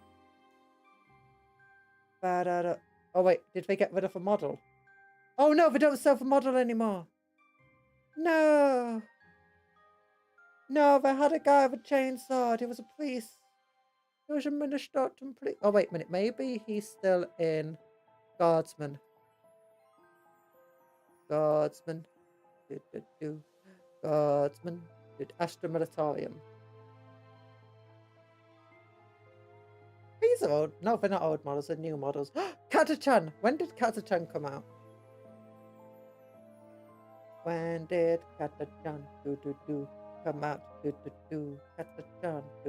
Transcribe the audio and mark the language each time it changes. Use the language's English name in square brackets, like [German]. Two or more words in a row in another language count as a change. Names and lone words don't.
[English] Oh wait, did they get rid of a model? Oh no, they don't sell the model anymore. No. No, they had a guy with a chainsaw. He was a priest. He was a Minnesota priest. Oh wait a minute, maybe he's still in Guardsman. Guardsman. Guardsman. Astra Militarium. These are old. No, they're not old models, they're new models. Katachan! When did Katachan come out? When did Katachan come out? Katachan.